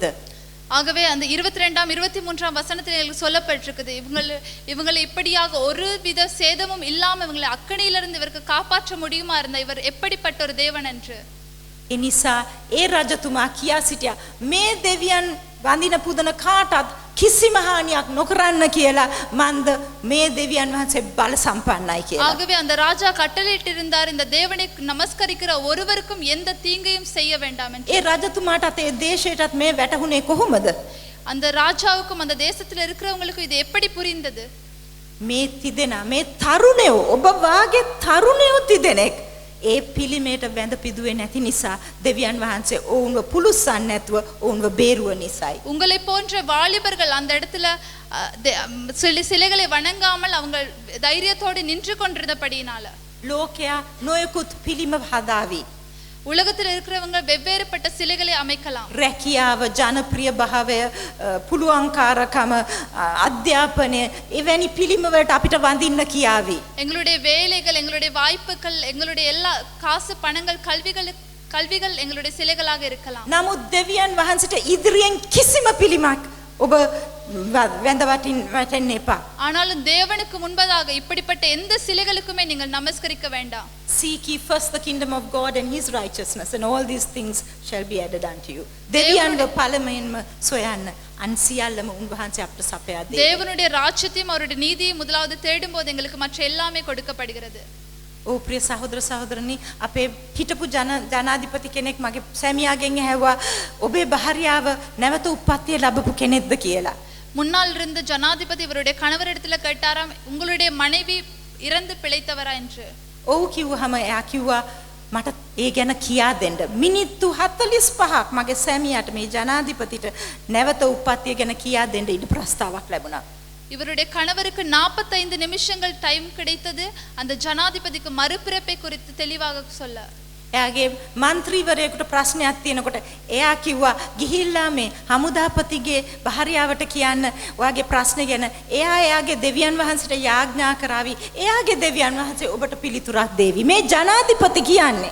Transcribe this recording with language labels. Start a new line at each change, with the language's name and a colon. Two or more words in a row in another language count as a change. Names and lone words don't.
Tamil: ஆகவே அந்த 22ஆம் 23ஆம் வசனத்தில் எங்களுக்கு சொல்லப்பட்டிருக்குது, இவங்களை இப்படியாக ஒரு வித சேதமும் இல்லாம இவங்களை அக்கணியிலிருந்து இவருக்கு காப்பாற்ற முடியுமா இருந்தா இவர் எப்படிப்பட்ட ஒரு தேவன் என்று.
Sinhala: ඒ නිසා ඒ රජතුමා කියා සිටියා මේ දෙවියන් වඳින පුදන කාටත් කිසිම හානියක් නොකරන්න කියලා මන්ද මේ දෙවියන් වහන්සේ බල සම්පන්නයි කියලා.
Tamil: ஆகவே அந்த ராஜா கட்டளையிட்டிருந்தார், இந்த தேவனை நமஸ்கரிக்கிற ஒருவருக்கும் எந்த தீங்கையும் செய்ய வேண்டாம் என்று.
Sinhala: ඒ රජතුමාටත් ඒ දේශයටත් මේ වැටහුනේ කොහොමද?
Tamil: அந்த ராஜாவுக்கும் அந்த தேசத்துல இருக்கிறவங்களுக்கும் இது எப்படி புரிந்தது?
Sinhala: මේ තිදෙනා මේ තරුණයෝ ඔබ වාගේ තරුණයෝ තිදෙනෙක් ඒ පිළිමයට වැඳ පිදුවේ නැති නිසා දෙවියන් වහන්සේ ඔවුන්ව පුළුස්සන්නේ නැතුව ඔවුන්ව බේරුව නිසායි.
Tamil: உங்களை போன்ற வாலிபர்கள் அந்த இடத்துல சிலைகளை வணங்காமல் அவங்க தைரியத்தோடு நின்று கொண்டிருந்தபடியினால
Sinhala: ලෝකයා නොයෙකුත් පිළිම හදාවි.
Tamil: உலகத்தில் இருக்கிறவங்க வெவ்வேறுபட்ட சிலைகளை அமைக்கலாம்.
Sinhala: රැකියාව, ජනප්‍රිය භාවය, පුළුවන්කාරකම, අධ්‍යාපනය එවැනි පිළිම වලට අපිට වඳින්න කියාවි.
Tamil: எங்களுடைய வேலைகள், எங்களுடைய வாய்ப்புகள், எங்களுடைய எல்லா காசு பணங்கள் கல்விகள் எங்களுடைய சிலைகளாக இருக்கலாம்.
Sinhala: නමුත් දෙවියන් වහන්සේට ඉදිරියෙන් කිසිම පිළිමක් ඔබ වැඳ වටින්න එපා.
Tamil: ஆனாலும் தேவனுக்கு முன்பதாக இப்படிப்பட்ட எந்த சிலைகளுக்குமே நீங்கள் நமஸ்கரிக்க வேண்டாம்.
English: Seek ye first the kingdom of God and his righteousness, and all these things shall be added unto you.
Sinhala: දෙවියන්ව පළමුවෙන්ම සොයන්න අන් සියල්ලම උන්වහන්සේ අපට සපයා දෙයි.
Tamil: தேவனுடைய ராஜ்யத்தையும் அவருடைய நீதியையும் முதலாவது தேடும்போது எங்களுக்கு மற்ற எல்லாமே கொடுக்கப்படுகிறது.
Sinhala: ඕ ප්‍රිය සහෝදර සහෝදරනි, අපේ හිටපු ජනාධිපති කෙනෙක් මගේ සැමියාගෙන් ඇහුවා ඔබේ භාර්යාව නැවත උප්පත්තිය ලැබපු කෙනෙක්ද කියලා.
Tamil: முன்னால் இருந்த ஜனாதிபதி இவருடைய கணவரிடத்துல கேட்டாராம், உங்களுடைய மனைவி இறந்து பிழைத்தவரா என்று.
Sinhala: ඔව් කිව්වහම එයා කිව්වා මට ඒ ගැන කියා දෙන්න. මිනිත්තු 45ක් මගේ සැමියාට මේ ජනාධිපතිට නැවත උප්පත්තිය ගැන කියා දෙන්න ඉඩ ප්‍රස්තාවක් ලැබුණා.
Tamil: இவருடைய கணவருக்கு 45 நிமிஷங்கள் டைம் கிடைத்தது அந்த ஜனாதிபதிக்கு மறுபிறப்பை குறித்து தெளிவாக சொல்ல.
Sinhala: එයාගේ മന്ത്രിවරයෙකුට ප්‍රශ්නයක් තියෙනකොට එයා කිව්වා ගිහිල්ලා මේ හමුදාපතිගේ භාර්යාවට කියන්න ඔයාගේ ප්‍රශ්නේ ගැන. එයා එයාගේ දෙවියන් වහන්සේට යාඥා කරાવી. එයාගේ දෙවියන් වහන්සේ ඔබට පිළිතුරක් දෙවි. මේ ජනාධිපති කියන්නේ